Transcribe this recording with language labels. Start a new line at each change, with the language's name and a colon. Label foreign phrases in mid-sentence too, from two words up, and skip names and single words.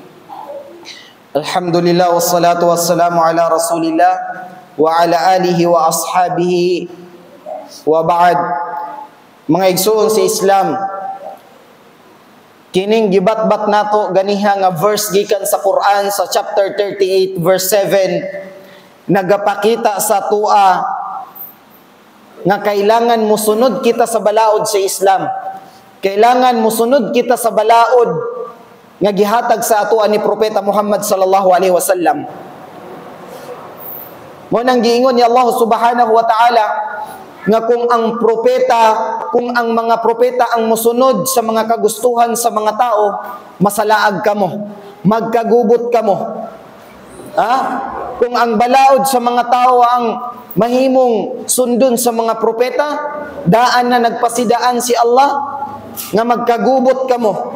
Arabic: الحمد لله والصلاة والسلام على رسول الله وعلى آله وأصحابه وبعد.
Cebuano: Mga igsoon sa Islam, kining gibatbat nato ganiha nga verse gikan sa Quran sa chapter 38 verse 7 nagapakita sa tua nga kailangan musunod kita sa balaod sa Islam. Kailangan musunod kita sa balaod nga gihatag sa atoa ni Propeta Muhammad
Arabic: صلى الله عليه وسلم.
Cebuano: Mo nang giingon ni Allah
Arabic: سبحانه وتعالى
Cebuano: nga kung ang mga propeta ang musunod sa mga kagustuhan sa mga tao, masalaag kamo, magkagubot kamo. Kung ang balaod sa mga tao ang mahimong sundon sa mga propeta, daan na nagpasidaan si Allah nga magkagubot kamo.